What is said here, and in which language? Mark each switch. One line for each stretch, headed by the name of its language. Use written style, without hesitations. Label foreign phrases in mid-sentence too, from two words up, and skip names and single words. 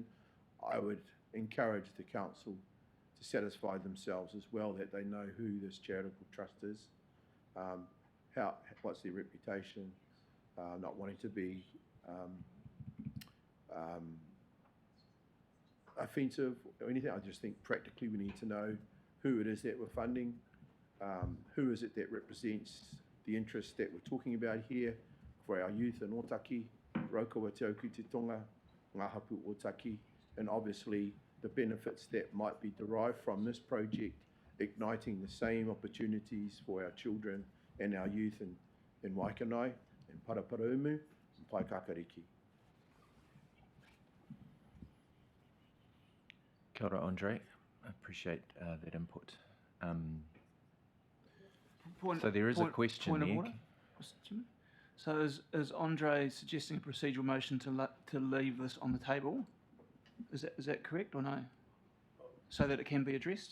English: I would encourage the council to satisfy themselves as well that they know who this charitable trust is, what's their reputation, not wanting to be offensive or anything. I just think practically we need to know who it is that we're funding, who is it that represents the interests that we're talking about here for our youth in Ōtaki, Raukawa Te Auku Te Tonga, Ngā Hapu Ōtaki, and obviously the benefits that might be derived from this project, igniting the same opportunities for our children and our youth in Waikanae, in Paraparaumu, and Paikakariki.
Māori: Kia ora, Andre.
English: I appreciate that input. So there is a question point of there. order, Mr. Chairman. So is Andre suggesting a procedural motion to leave this on the table? Is that correct or no? So that it can be addressed?